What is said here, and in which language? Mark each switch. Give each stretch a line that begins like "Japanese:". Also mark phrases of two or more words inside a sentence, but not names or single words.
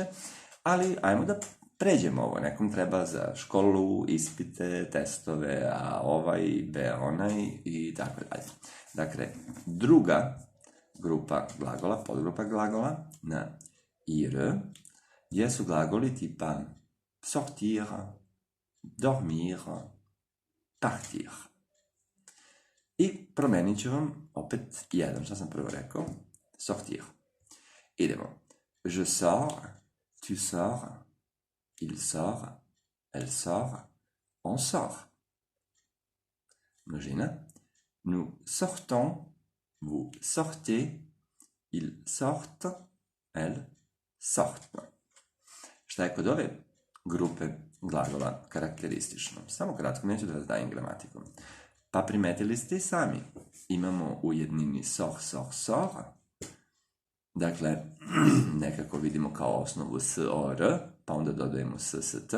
Serbian: Ali ajmo da pređemo ovo. Nekom treba za školu, ispite, testove, a ovaj, b, onaj i tako dalje. Dakle, druga grupa glagola, podgrupa glagola na i, r, jesu glagoli tipa
French: sortir, dormir, partir.
Serbian: I promenit ću vam opet jedan, što sam prvo rekao, sortir. Idemo.
French: Je sors, tu sors, il sort, elle sort, on sort.
Serbian: Množina.
French: Nous sortons, vous sortez, ils sortent, elles sortent.
Serbian: Šta je kod ove grupe glagola karakteristično? Samo kratko, neću da vas dajem gramatikom. Pa primetili ste i sami. Imamo u jednini
French: sort, sort, sort.
Serbian: Dakle, nekako vidimo kao osnovu s, o, r, pa onda dodajemo s, s, t.